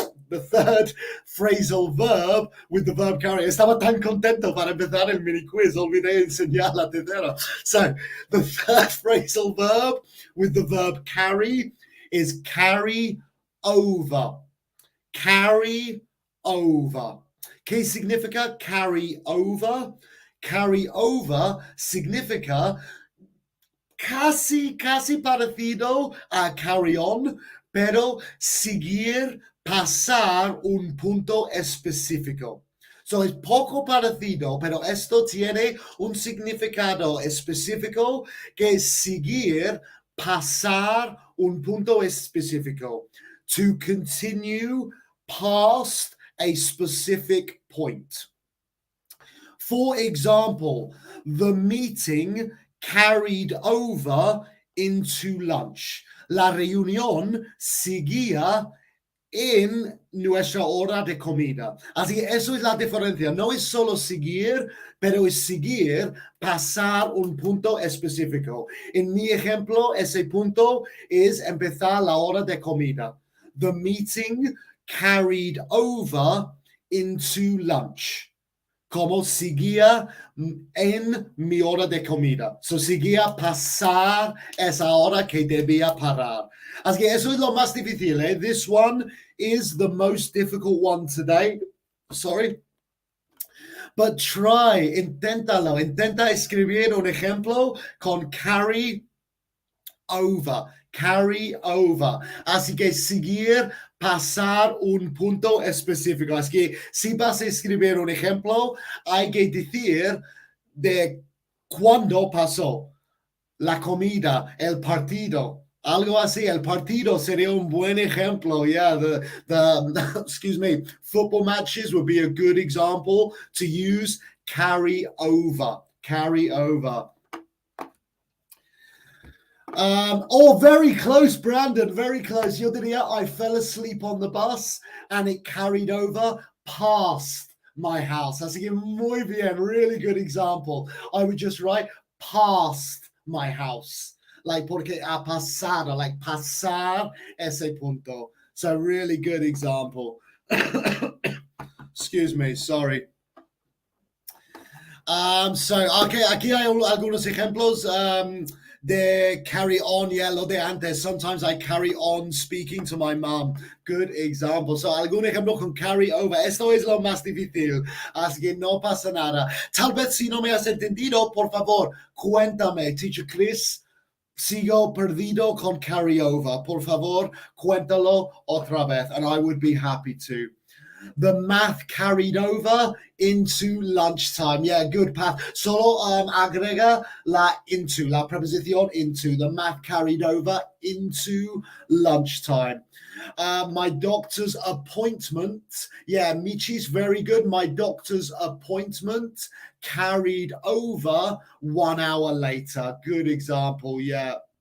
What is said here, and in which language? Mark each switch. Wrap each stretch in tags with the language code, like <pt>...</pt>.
<en>The third phrasal verb with the verb carry.</en> <es>Estaba tan contento para empezar el mini quiz, olvidé enseñar la tercera.</es> <en>So, the third phrasal verb with the verb carry is carry over.</en> <es>Carry over. ¿Qué significa carry over? Carry over significa casi parecido a carry on, pero seguir, pasar un punto específico. So, es poco parecido, pero esto tiene un significado específico que es seguir, pasar un punto específico.</es> <en>To continue past a specific point. For example, the meeting carried over into lunch.</en> <es>La reunión seguía en nuestra hora de comida. Así que eso es la diferencia. No es solo seguir, pero es seguir, pasar un punto específico. En mi ejemplo, ese punto es empezar la hora de comida.</es> <en>The meeting carried over into lunch.</en> <es>Como seguía en mi hora de comida. So, seguía pasar esa hora que debía parar. Así que eso es lo más difícil.</es> <en>This one is the most difficult one today. Sorry. But try,</en> <es>inténtalo. Intenta escribir un ejemplo con carry over. Carry over. Así que seguir, pasar un punto específico. Así que si vas a escribir un ejemplo, hay que decir de cuándo pasó la comida, el partido. Algo así, el partido sería un buen ejemplo.</es> <en>Yeah, the excuse me, football matches would be a good example to use carry over. Carry over. Oh, very close, Brandon, very close.</en> <es>Yo diría,</es> <en>I fell asleep on the bus and it carried over past my house.</en> <es>Así que muy bien,</es> <en>really good example. I would just write past my house.</en> <es>Like, porque ha pasado, like pasar ese punto.</es> <en>So, really good example. Excuse me, sorry.</en> <es>Okay, aquí hay algunos ejemplos. De carry on, yeah, lo de antes.</es> <en>Sometimes I carry on speaking to my mom. Good example.</en> <es>So, algún ejemplo con carry over. Esto es lo más difícil. Así que no pasa nada. Tal vez si no me has entendido, por favor, cuéntame. Teacher Chris, sigo perdido con carry over. Por favor, cuéntalo otra vez.</es> <en>And I would be happy to. The math carried over into lunchtime. Yeah, good path.</en> <es>Solo agrega la into, la preposición into.</es> <en>The math carried over into lunchtime. My doctor's appointment. Yeah, Michi's very good. My doctor's appointment carried over 1 hour later. Good example. Yeah.</en>